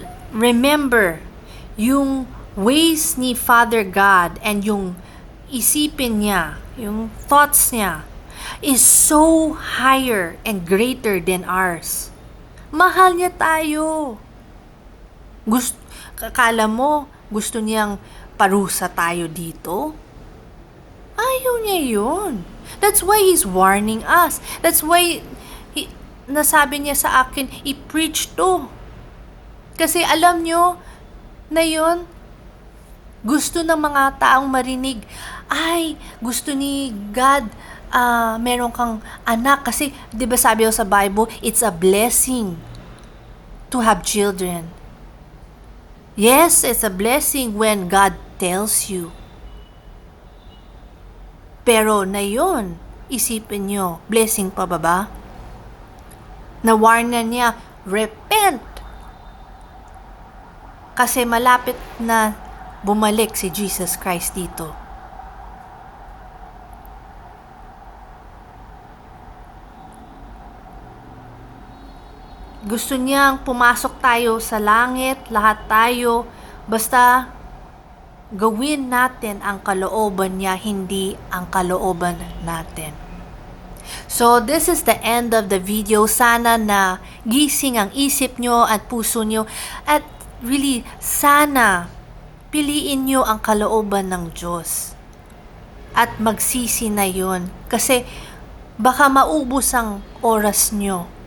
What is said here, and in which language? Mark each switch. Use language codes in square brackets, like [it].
[en] Remember, yung ways ni Father God and yung isipin niya, yung thoughts niya, is so higher and greater than ours. [tl] Mahal niya tayo. Akala mo, gusto niyang parusa tayo dito? Ayaw niya yun. [en] That's why He's warning us. That's why [tl] nasabi niya sa akin, i-preach to. Kasi alam nyo na yun, gusto ng mga taong marinig, ay, gusto ni God, meron kang anak. Kasi, di ba sabi sa [en] Bible, it's a blessing to have children. Yes, it's a blessing when God tells you. [tl] Pero na yun, isipin nyo, blessing pa ba? Nawarn niya, repent. Kasi malapit na bumalik si Jesus Christ dito. Gusto niyang pumasok tayo sa langit, lahat tayo, basta gawin natin ang kalooban niya, hindi ang kalooban natin. [en] So, this is the end of the video. [tl] Sana na gising ang isip nyo at puso nyo. At really, sana piliin nyo ang kalooban ng Diyos. At magsisi na yun. Kasi baka maubos ang oras nyo.